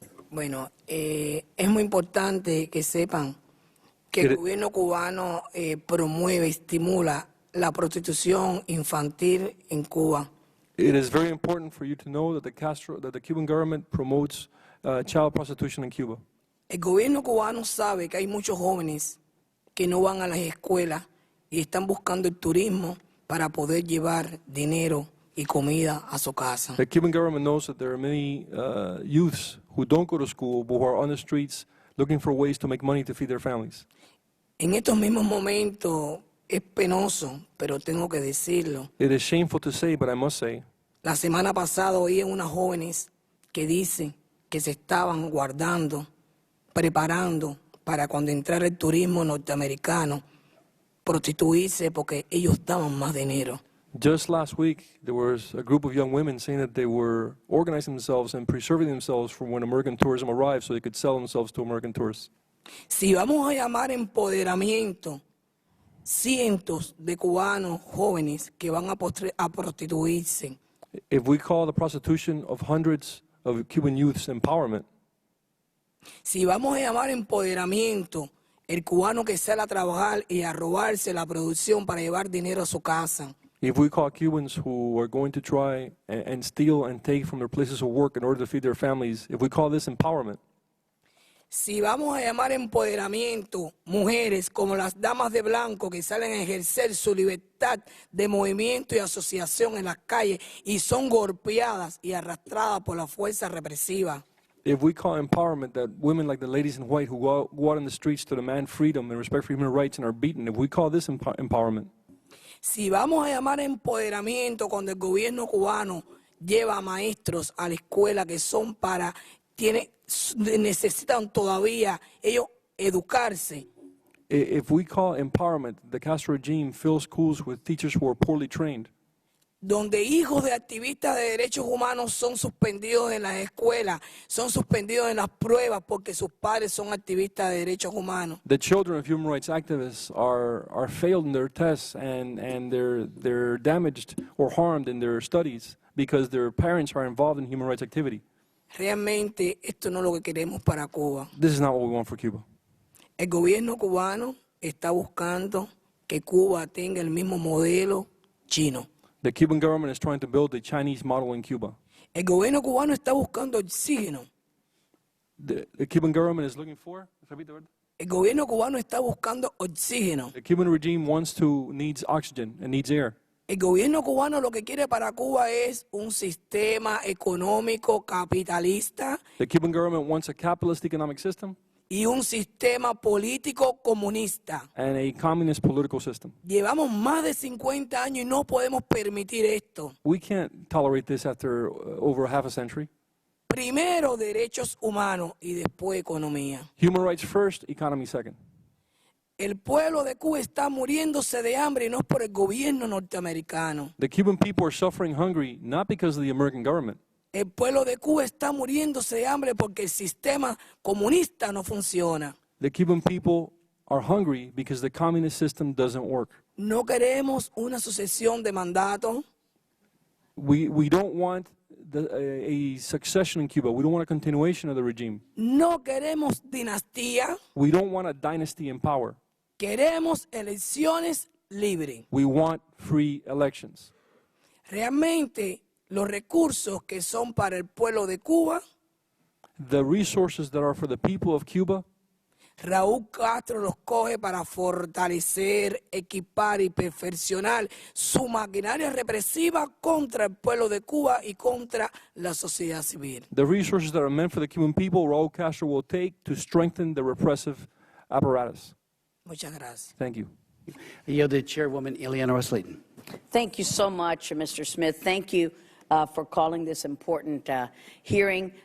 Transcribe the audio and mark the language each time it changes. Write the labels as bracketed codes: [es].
[es] Bueno, es muy importante que sepan que el gobierno cubano promueve, estimula la prostitución infantil en Cuba. [en] It is very important for you to know that the Cuban government promotes child prostitution in Cuba. [es] El gobierno cubano sabe que hay muchos jóvenes que no van a las escuelas y están buscando el turismo para poder llevar dinero y comida a su casa. [en] The Cuban government knows that there are many youths who don't go to school but who are on the streets looking for ways to make money to feed their families. [es] En estos mismos momentos es penoso, pero tengo que decirlo. [en] It is shameful to say, but I must say, [es] La semana pasada oí a unas jóvenes que dicen que se estaban guardando, preparando para cuando entrara el turismo norteamericano, prostituirse porque ellos daban más dinero. [en] just last week there was a group of young women saying that they were organizing themselves and preserving themselves for when American tourism arrived so they could sell themselves to American tourists. [es] Si vamos a llamar empoderamiento, cientos de cubanos jóvenes que van a prostituirse. [en] If we call the prostitution of hundreds of Cuban youths empowerment, [es] si vamos a llamar empoderamiento, el cubano que sale a trabajar y a robarse la producción para llevar dinero a su casa. [en] if we call Cubans who are going to try and steal and take from their places of work in order to feed their families, if we call this empowerment, [es] si vamos a llamar empoderamiento, mujeres como las damas de blanco que salen a ejercer su libertad de movimiento y asociación en las calles y son golpeadas y arrastradas por la fuerza represiva. [en] if we call empowerment that women like the ladies in white who go out in the streets to demand freedom and respect for human rights and are beaten, if we call this empowerment, [es] si vamos a llamar empoderamiento cuando el gobierno cubano lleva a maestros a la escuela que son para necesitan todavía ellos educarse. [en] If we call empowerment, the Castro regime fills schools with teachers who are poorly trained, [es] donde hijos de activistas de derechos humanos son suspendidos en las escuelas, son suspendidos en las pruebas porque sus padres son activistas de derechos humanos. [en] the children of human rights activists are failed in their tests and they're damaged or harmed in their studies because their parents are involved in human rights activity. [es] Realmente esto no es lo que queremos para Cuba. [en] This is not what we want for Cuba. [es] El gobierno cubano está buscando que Cuba tenga el mismo modelo chino. [en] The Cuban government is trying to build a Chinese model in Cuba. [es] El gobierno cubano está buscando oxígeno. [en] The Cuban government is looking for? [es] El gobierno cubano está buscando oxígeno. [en] The Cuban regime needs oxygen and needs air. [es] El gobierno cubano lo que quiere para Cuba es un sistema económico capitalista [en] The Cuban government wants a capitalist economic system [es] y un sistema político comunista. [en] and a communist political system. [es] Llevamos más de 50 años y no podemos permitir esto. [en] We can't tolerate this after over half a century. [es] Primero derechos humanos y después economía. [en] Human rights first, economy second. [es] El pueblo de Cuba está muriéndose de hambre y no es por el gobierno norteamericano. [en] The Cuban people are suffering hungry not because of the American government. [es] El pueblo de Cuba está muriéndose de hambre porque el sistema comunista no funciona. [en] The Cuban people are hungry because the communist system doesn't work. [es] No queremos una sucesión de mandatos. [en] We don't want a succession in Cuba. We don't want a continuation of the regime. [es] No queremos dinastía. [en] We don't want a dynasty in power. [es] Queremos elecciones libres. [en] We want free elections. [es] Realmente los recursos que son para el pueblo de Cuba, [en] The resources that are for the people of Cuba, [es] Raúl Castro los coge para fortalecer, equipar y perfeccionar su maquinaria represiva contra el pueblo de Cuba y contra la sociedad civil. [en] the resources that are meant for the Cuban people, Raul Castro will take to strengthen the repressive apparatus. [es] Muchas gracias. [en] Thank you. I yield to Chairwoman Eleanor Slaton. Thank you so much, Mr. Smith. Thank you for calling this important hearing.